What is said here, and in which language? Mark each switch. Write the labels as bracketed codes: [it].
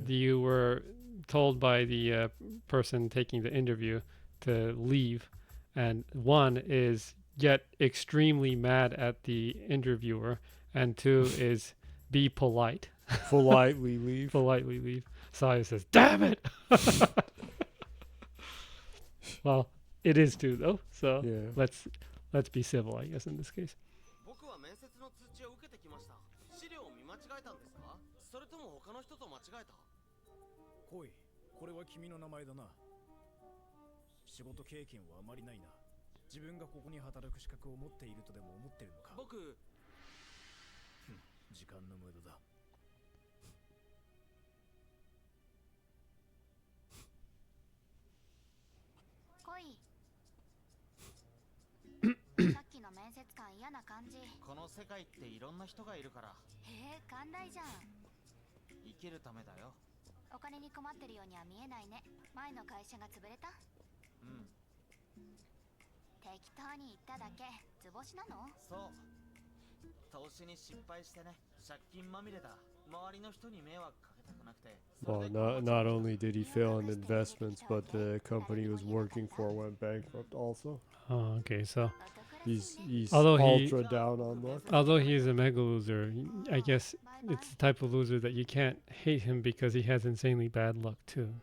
[en] You were told by the person taking the interview to leave, and 1 is get extremely mad at the interviewer, and 2 is be polite. Politely leave. Politely leave. Saya says, "Damn it!" Well, it is 2 though, so Yeah. let's be civil, I guess, in this case. [ja] 僕は面接の通知を受けてきました。資料を見間違えたんですか？それとも他の人と間違えた？来い、これは君の名前だな。仕事経験はあまりないな。自分がここに働く資格を持っているとでも思ってるのか。僕、時間の無駄だ。来い。さっきの面接官嫌な感じ。この世界っていろんな人がいるから。寛大じゃん。生きるためだよ。お金に困ってるようには見えないね。前の会社が潰れた？うん。適当に言っただけ。図星なの？そう。投資に失敗してね。借金まみれだ。周りの人に迷惑かけたくなくて。 [en] Well, not only did he fail in investments, but the company he was working for went bankrupt also. Oh, okay, so He's Although ultra down on luck. although he is a mega loser, I guess it's the type of loser that you can't hate him because he has insanely bad luck too.